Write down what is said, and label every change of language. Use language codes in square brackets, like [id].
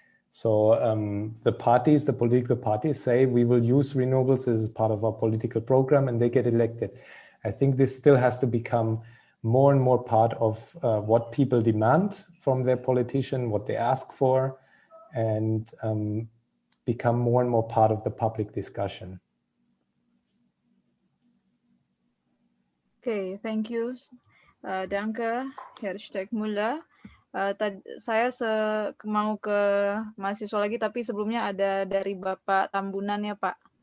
[en] So the political parties say, we will use renewables as part of our political program, and they get elected. I think this still has to become more and more part of what people demand from their politician, what they ask for, and become more and more part of the public discussion. Okay, thank you. [de] Danke, Herr Steckmüller. [id] Saya mau ke mahasiswa lagi, tapi sebelumnya ada dari Bapak Tambunan ya, Pak.